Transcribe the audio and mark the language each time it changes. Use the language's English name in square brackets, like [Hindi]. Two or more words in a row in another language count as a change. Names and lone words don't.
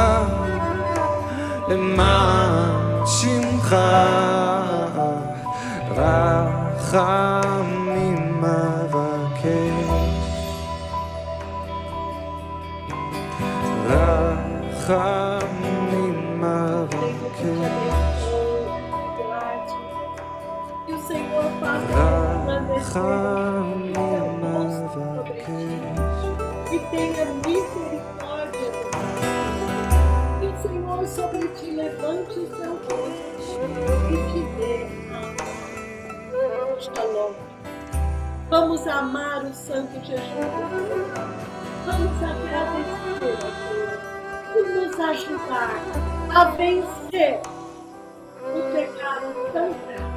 [Hebrew] למען שמך, רחמים אבקש, רחמים אבקש, [Portuguese] E o Senhor faça [Hebrew] רחמים אבקש, [Portuguese] e tenha misericórdia de nós. Que o Senhor sobre ti levante o seu rosto e te dê shalom. Vamos amar o Santo Jesus. Vamos agradecer a Deus por nos ajudar a vencer o pecado tão grave.